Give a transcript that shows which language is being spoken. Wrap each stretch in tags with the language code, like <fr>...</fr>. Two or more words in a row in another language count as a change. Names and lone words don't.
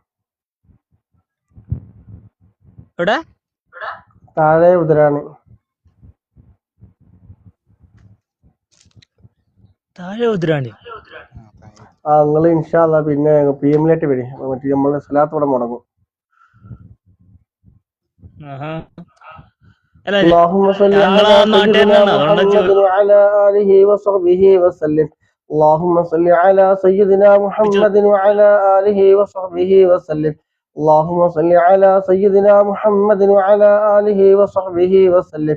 <ml>എവിടെ? താഴെ ഉതിരാണി. താഴെ ഉതിരാണി. നിങ്ങള്</ml> <ar>إن شاء الله</ar> <ml>പിന്നെ PM ലേറ്റ് വരും. മറ്റേ നമ്മള് സ്വലാത്ത് ഇവിടെ മുടങ്ങും.</ml> <ar>اللهم صل على سيدنا محمد وعلى آله وصحبه وسلم. اللهم صل على سيدنا محمد وعلى آله وصحبه وسلم. اللهم صل على سيدنا محمد وعلى آله وصحبه وسلم.</ar>